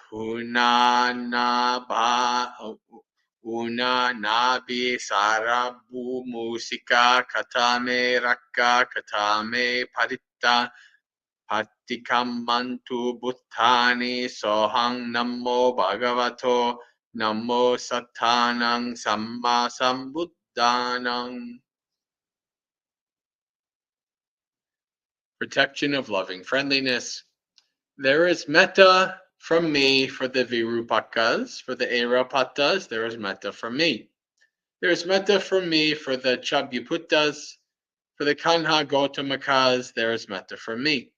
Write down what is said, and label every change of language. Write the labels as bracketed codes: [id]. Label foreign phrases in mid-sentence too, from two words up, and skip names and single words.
[pi] unanabi sarabu musika katame rakka katame paritta Patikam mantu buddhani sohang namo bhagavato namo sattanang samma sambuddhanang. [en] Protection of loving friendliness. There is metta from me for the Virupakas, for the Airapatas, there is metta from me. There is metta from me for the Chabhyaputtas, for the Kanha Gautamakas, there is metta from me.